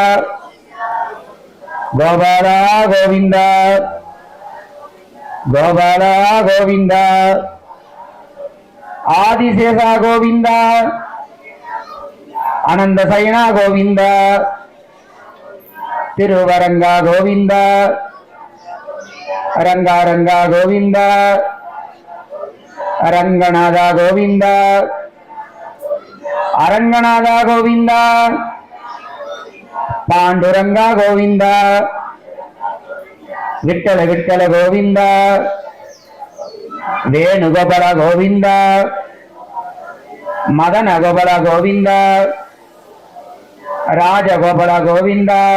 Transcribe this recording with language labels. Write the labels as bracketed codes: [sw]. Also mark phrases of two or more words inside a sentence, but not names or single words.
[sa] गोपाला गोविंद गोपाला गोविंद आदिशेषा गोविंद अनंत सैना गोविंद तिरुवरंगा गोविंद रंगा रंगा गोविंद रंगनाथ गोविंद அரங்கநாதா கோவிந்தா, [ta] பாண்டுரங்கா கோவிந்தா, விட்டல விட்டல கோவிந்தா, வேணுகோபால கோவிந்தா, மதன கோபால கோவிந்தா, ராஜகோபால கோவிந்தா,